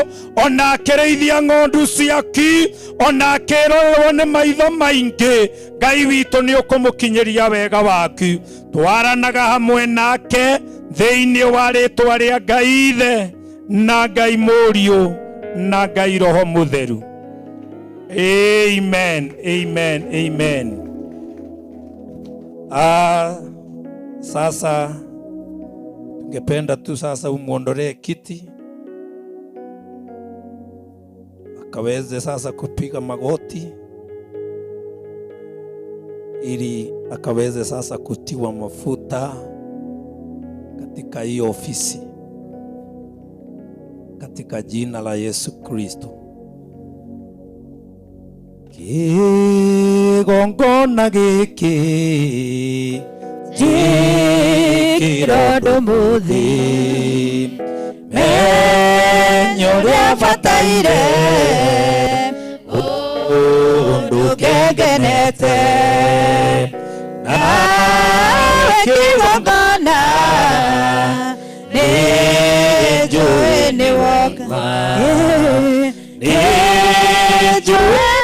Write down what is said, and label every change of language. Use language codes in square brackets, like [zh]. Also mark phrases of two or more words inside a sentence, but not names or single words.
[ki] Ona akĩrĩithia ng'ondu ciaku, ona akĩrorerwo nĩ maitho maingĩ, Ngai witũ nĩ ũkũmũkinyĩria wega waku. Twaranaga hamwe nake thĩinĩ wa rĩtwa rĩa Ngai Ithe na Ngai Mũriũ na Ngai Roho Mũtheru. Amen, amen, amen. [sw] Sasa tungependa tu sasa umuondolee kiti akaweze sasa kupiga magoti ili akaweze sasa kutiwa mafuta katika hii ofisi katika jina la Yesu Kristo. [ki] Kĩgongona gĩkĩ njĩkĩra ndũmũthĩ, menyo ũrĩa bataire ũndũ kĩngenete, nawe kĩgongona nĩ njũĩ nĩ woka, nĩ njũĩ